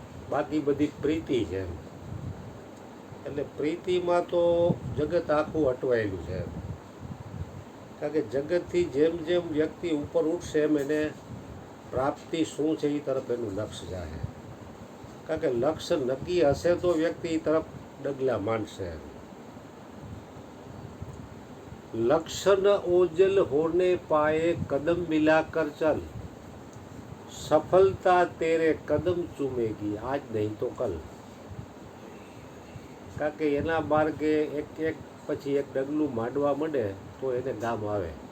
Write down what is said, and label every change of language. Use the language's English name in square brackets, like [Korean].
[Gujarati] બાકી બધી પ્રીતિ છે. એટલે પ્રીતિમાં તો જગત આખું અટવાયેલું છે. કારણ કે જગતથી જેમ જેમ વ્યક્તિ ઉપર ઉઠશે એમ એને પ્રાપ્તિ શું છે એ તરફ એનું લક્ષ્ય જાય. કારણ કે લક્ષ્ય નક્કી હશે તો વ્યક્તિ એ તરફ ડગલા માંડશે. [Hindi] લક્ष्य न ओझल होने पाए कदम मिलाकर चल, सफलता तेरे कदम चूमेगी आज नहीं तो कल. [Gujarati] કારણ કે એના માર્ગે એક એક પછી એક ડગલું માંડવા માંડે તો એને ગામ આવે.